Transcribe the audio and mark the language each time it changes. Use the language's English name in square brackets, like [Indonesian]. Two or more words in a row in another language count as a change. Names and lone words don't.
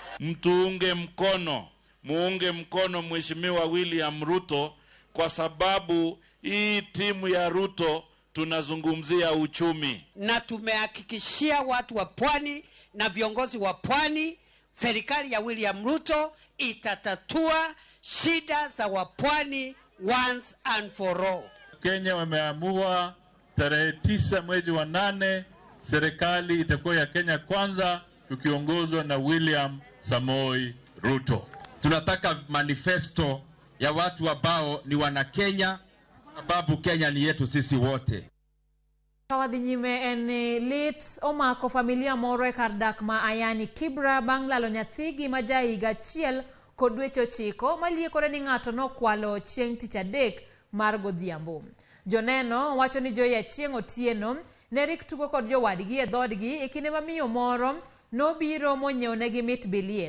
[Swahili] Muunge mkono Mheshimiwa William Ruto, kwa sababu hii timu ya Ruto tunazungumzia uchumi. Na tumehakikishia watu wa pwani na viongozi wa pwani, serikali ya William Ruto itatatua shida za wapwani [English] once and for all. [Swahili] Kenya wameamua tarehe 9 mwezi wa 8 serikali itakuwa ya Kenya kwanza, tukiongozwa na William Samoei Ruto. Tunataka manifesto ya watu ambao ni wana Kenya, sababu Kenya ni yetu sisi wote. [Luo (Kenya and Tanzania)] Kawadhi nyime en lit omako familia moro e kar dak ma Ayani Kibra bang' lalo nyathigi ma jahiga 1 kod dweche 9 maliekore ni ng'ato nokwalo chieng' tich adek mar godhiambo. Joneno wacho ni Joy Achieng' Otieno ne rik tugo kod jowadgi e dhodgi e kinde ma miyo moro nobiro monyiewonegi mit bilie.